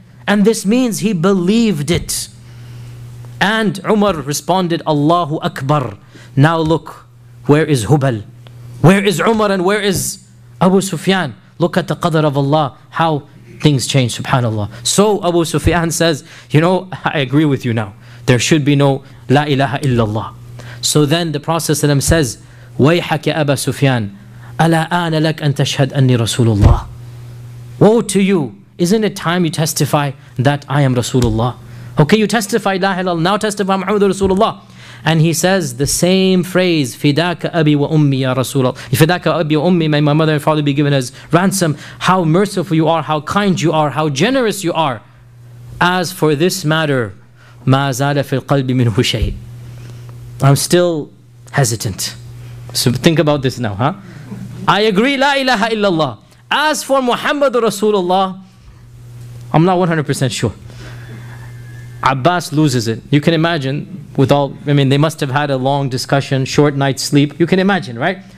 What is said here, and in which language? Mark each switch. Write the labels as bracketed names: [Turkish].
[English] And this means he believed it. And Umar responded, Allahu Akbar. Now look, where is Hubal? Where is Umar and where is Abu Sufyan? Look at the qadr of Allah, how things change, subhanAllah. So Abu Sufyan says, you know, I agree with you now. There should be no la ilaha illallah. [Arabic] So then the Prophet ﷺ says, وَيْحَكَ أَبَا سُفْيَانَ أَلَا آنَ لَكَ أَن تَشْهَدْ أَنِّي رَسُولُ اللَّهِ. [English] Woe to you! Isn't it time you testify that I am Rasulullah? Okay, you testify La ilaha illallah, now testify Muhammad Rasulullah. And he says the same phrase, Fidaka Abi wa Ummi ya Rasulullah. Fidaka Abi wa Ummi, may my mother and father be given as ransom. How merciful you are, how kind you are, how generous you are. [Arabic] As for this matter, ما زال في القلب منه شيء. [English] I'm still hesitant. So think about this now, huh? I agree, La ilaha illallah. As for Muhammad Rasulullah, I'm not 100% sure. Abbas loses it. You can imagine, they must have had a long discussion, short night's sleep. You can imagine, right?